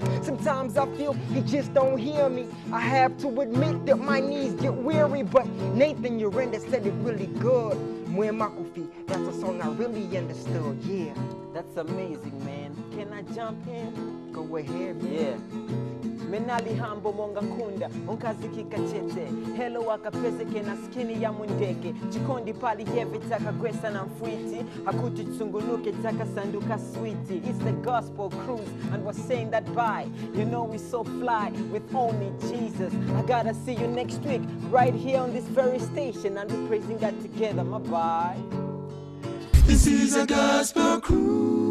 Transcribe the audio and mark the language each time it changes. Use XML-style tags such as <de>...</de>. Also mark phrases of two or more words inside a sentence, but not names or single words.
<en>Sometimes I feel he just don't hear me. I have to admit that my knees get weary, but Nathan Urenda said it really good. Mwanakazi, that's a song I really understood, yeah. That's amazing, man. Can I jump in? Go ahead, man. Yeah.</en> <ny>Menali hambo monga kunda onkazi kikachete hello wakapese kena skini ya mundeke chikondi pali heavy taka gwesa na mfwiti hakuti tsungunuke taka sanduka sweetie.</ny> <en>It's the Gospel Cruise and we're saying that bye. You know we so fly with only Jesus. I gotta see you next week right here on this very station and we're praising God together. My bye. This is a gospel cruise.</en>